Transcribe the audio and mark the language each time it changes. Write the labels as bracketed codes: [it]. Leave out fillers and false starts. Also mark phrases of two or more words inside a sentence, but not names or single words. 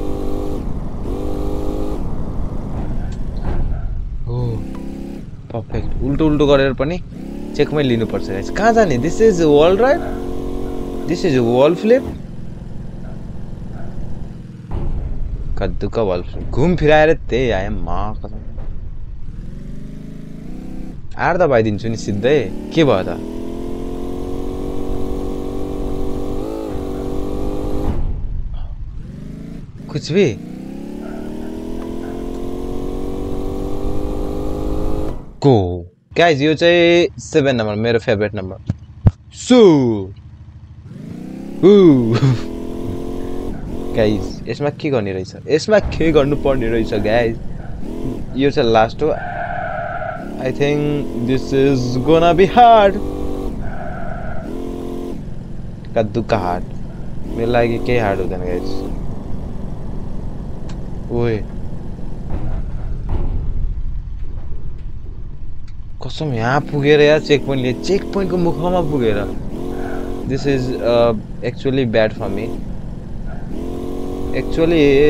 [ne] हो पर्फेक्ट उल्टो गरेर पनि चेकमै लिनुपर्छ गाइस कहाँ जाने [en] this is wall ride this is wall flip [ne] कद्दुका [en] wall flip [ne] घुम फिराएर त्यही आए मा कसम आर दबाइदिन्छु नि सिधै के भयो त [hi] कुछ भी [ne] गो गाइज यो चाहिँ 7 नम्बर मेरो फेभरेट नम्बर सो गाइज यसमा के गर्ने रहेछ यसमा के गर्नुपर्ने रहेछ गाइज यो चाहिँ लास्ट हो [en] I think this is gonna be hard. Kadduka hard. [ne] मेरे लागि के हार्ड हुँदैन गाइस ओए कसम यहाँ पुगेर यार चेक पोइन्टको मुखमा पुगेर [en] this is actually bad for me actually